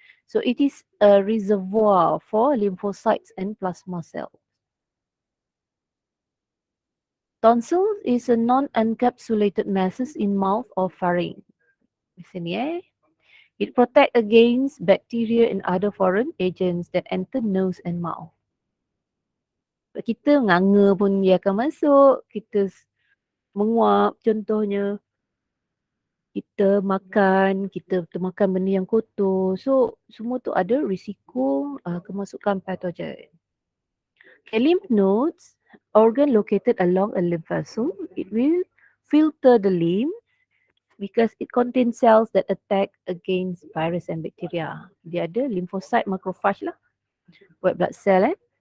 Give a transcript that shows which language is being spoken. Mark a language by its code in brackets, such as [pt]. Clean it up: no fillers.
[en] So it is a reservoir for lymphocytes and plasma cells. Tonsil is a non-encapsulated masses in mouth or pharynx. [ms] Di sini [en] It protects against bacteria and other foreign agents that enter nose and mouth. [ms] Kita nganga pun dia akan masuk, kita menguap contohnya, kita makan benda yang kotor. So semua tu ada risiko kemasukan pathogen. [en] Okay, lymph nodes, organ located along a lymph vessel. It will filter the lymph because it contains cells that attack against virus and bacteria. [ms] Dia ada [en] lymphocyte, macrophage lah, white blood cell.